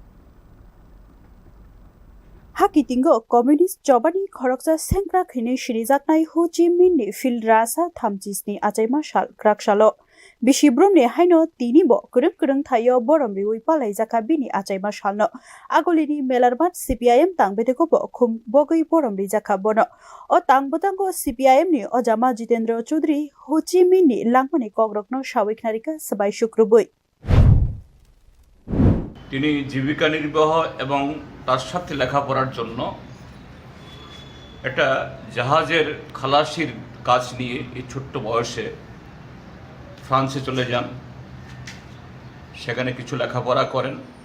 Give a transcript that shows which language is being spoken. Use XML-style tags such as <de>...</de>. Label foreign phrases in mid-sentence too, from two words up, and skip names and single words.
<trp>Hakitingo Communist Jobani Khoroksa Sengkrak hini Shirijaknai Ho Chi Minh ni Philrasa Thamchisni Achaima Shal Krakshalo Bishibrumni haino tinibo kurung thayo borom riwi palai jaka bini achaima shalno agolini melarbat CPIM tangbedeko bo khum bogoi borom ri jaka bono o tangbotango CPIM ni Ojama Jitendra Chaudhary Ho Chi Minh ni langmani kogrokno shawiknarika sabai শুক্রবই</trp> <bn>তিনি জীবিকা নির্বাহ এবং তার সাথে লেখাপড়ার জন্য একটা জাহাজের খালাসির কাজ নিয়ে এই ছোট্ট বয়সে ফ্রান্সে চলে যান সেখানে কিছু লেখাপড়া করেন</bn>